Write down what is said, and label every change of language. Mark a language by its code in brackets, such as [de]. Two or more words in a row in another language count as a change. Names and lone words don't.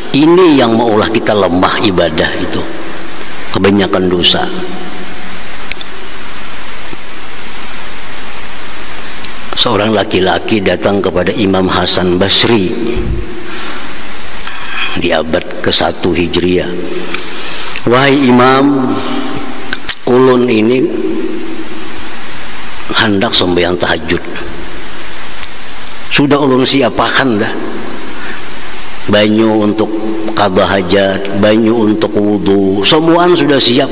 [bjn] Ini yang maulah kita lemah ibadah itu, kebanyakan dosa. [id] Seorang laki-laki datang kepada Imam Hasan Basri di abad ke-1 Hijriah. Wahai Imam, [bjn] ulun ini hendak sembahyang tahajud. Sudah ulun siapakan dah banyu untuk qada hajat, banyu untuk wudu, semuaan sudah siap.